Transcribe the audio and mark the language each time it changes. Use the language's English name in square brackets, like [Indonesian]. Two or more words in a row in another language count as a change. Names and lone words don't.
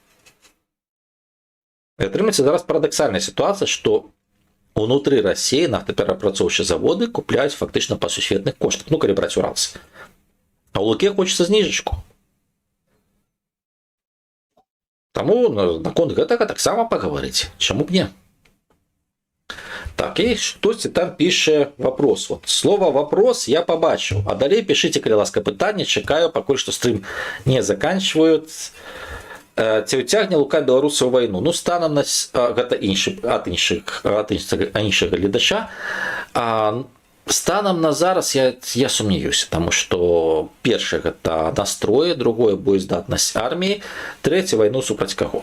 [Belarusian] І атрымаецца зараз парадаксальная сітуацыя, што унутры Расіі нафтаперапрацоўчыя заводы купляюць фактычна па сусветных коштах, ну калі браць Уралс. А ў Луке хочацца зніжачку. Таму наконт гэтага таксама пагаварыць. Чаму б не? Так, і хтосьці там піша вопрос. Вот, [Russian] слово «вопрос» [Belarusian] я побачыў. А далей пішыце, калі ласка, пытанне. Чакаю, пакуль што стрым не заканчваюць. Ці ўцягне Лука беларусаў вайну? Ну, станам на... Гэта ад іншага гледача. Станам на зараз я сумнеюся, таму што першае гэта настроі, другое боездатнасць арміі, трэцяе вайну супраць каго.